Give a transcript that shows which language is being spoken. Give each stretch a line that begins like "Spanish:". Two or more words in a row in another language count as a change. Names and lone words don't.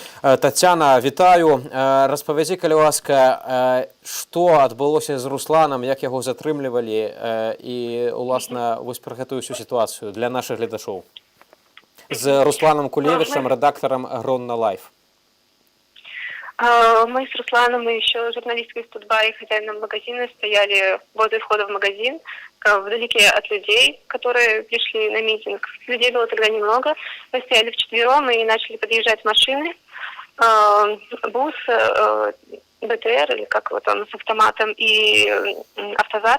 Belarusian: Тацяна, вітаю. Распавядзі, калі ласка, што адбылося з Русланам, як яго затрымлівалі і, уласна, вось пра гэтую всю сітуацыю для нашых гледачоў. З Русланом Кулевічем, рэдактарам Гронна Лайф.
Russian: Мы с Русланом и еще журналисткой из Тутба и хозяином магазина стояли возле входа в магазин, вдалеке от людей, которые пришли на митинг. Людей было тогда немного. Мы стояли вчетвером и начали подъезжать машины. Бус, БТР, или как вот он, с автоматом, и автозак.